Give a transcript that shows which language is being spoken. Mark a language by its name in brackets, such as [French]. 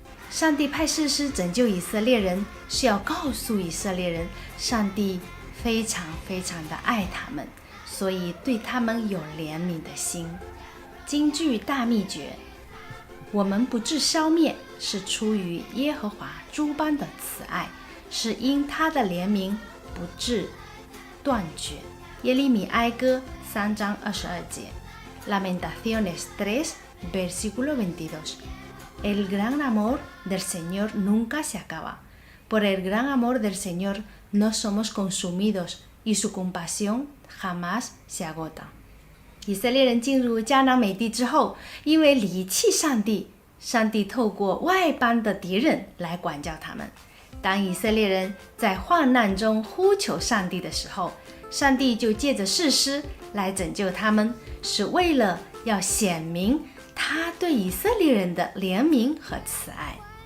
[Chinese] 上帝派士师拯救以色列人，是要告诉以色列人，上帝非常非常的爱他们，所以对他们有怜悯的心。金句大秘诀：我们不致消灭，是出于耶和华诸般的慈爱，是因他的怜悯不致断绝。耶利米哀歌3章22节 [Spanish] Lamentaciones 3 versículo 22 El gran amor del Señor nunca se acaba. Por el gran amor del Señor no somos consumidos y su compasión jamás se agota. [Chinese] 以色列人进入迦南美地之后，因为离弃上帝，上帝透过外邦的敌人来管教他们。当以色列人在患难中呼求上帝的时候，上帝就借着士师来拯救他们，是为了要显明他对以色列人的怜悯和慈爱。